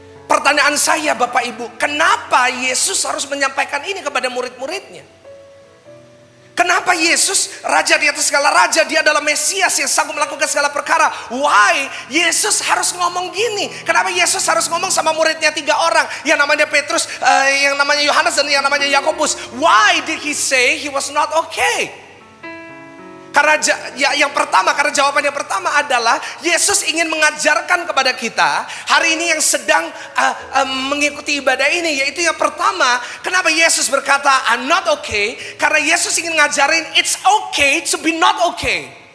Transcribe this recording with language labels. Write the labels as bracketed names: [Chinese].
[Indonesian] Pertanyaan saya Bapak Ibu, kenapa Yesus harus menyampaikan ini kepada murid-muridnya? Kenapa Yesus, Raja di atas segala raja, dia adalah Mesias yang sanggup melakukan segala perkara. [English] Why? [Indonesian] Yesus harus ngomong gini. Kenapa Yesus harus ngomong sama muridnya 3 orang? Yang namanya Petrus, yang namanya Yohanes, dan yang namanya Yakobus. [English] Why did he say he was not okay? [Indonesian] Karena yang pertama, karena jawaban yang pertama adalah Yesus ingin mengajarkan kepada kita hari ini yang sedang mengikuti ibadah ini. Yaitu yang pertama, kenapa Yesus berkata [English] I'm not okay? [Indonesian] Karena Yesus ingin ngajarin [English] it's okay to be not okay.